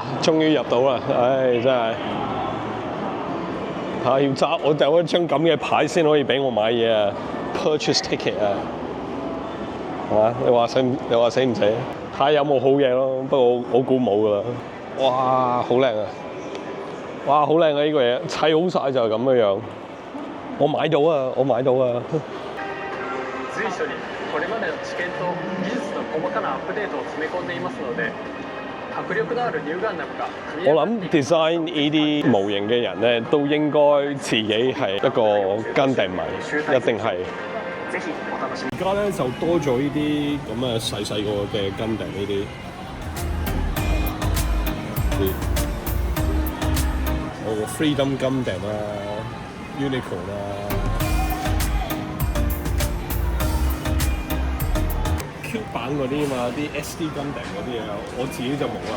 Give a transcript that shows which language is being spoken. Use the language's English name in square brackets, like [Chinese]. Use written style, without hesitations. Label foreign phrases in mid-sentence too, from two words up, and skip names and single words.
[Cantonese] 終於入到啦！唉，真係要揸我有一張咁嘅牌先可以俾我買嘢啊 ！ [English] Purchase ticket [Cantonese] 啊，係嘛？你話死唔死？睇下有冇好嘢咯。不過我估冇噶啦。哇！好靚啊！哇！好靚啊！呢個嘢砌好晒就係咁嘅樣。我買到啊！ [Japanese] 随所にこれまでの知見と技術の細かなアップデートを詰め込んでいますので、迫力のあるニューガンダムが組み [Cantonese] 我諗 design 呢啲模型嘅人咧，都應該自己係一個Gundam迷，一定係。 [Japanese] ぜひお楽しみ。 [Cantonese] 而家咧就多咗呢啲咁嘅細個嘅Gundam呢啲。Freedom Gundam 啊 ，Unicorn 啊。Q 版嗰啲嘛，啲 SD Gundam 嗰啲嘢，我自己就冇啦。